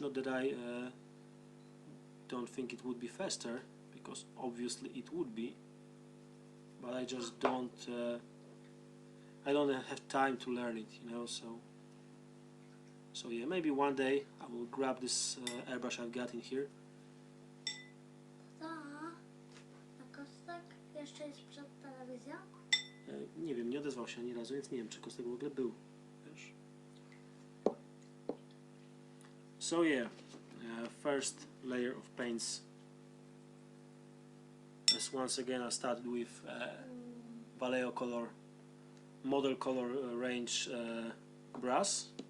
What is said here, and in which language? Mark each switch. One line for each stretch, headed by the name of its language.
English: Not that I don't think it would be faster, because obviously it would be. But I just don't. I don't have time to learn it, you know. So yeah, maybe one day I will grab this airbrush I've got in here.
Polish: A Kostek jeszcze jest przed telewizją? Nie wiem, nie odezwał się ani razu, więc nie wiem, czy Kostek w ogóle był. Wiesz?
English: So yeah, first layer of paints. As once again I started with Vallejo color, model color range brass.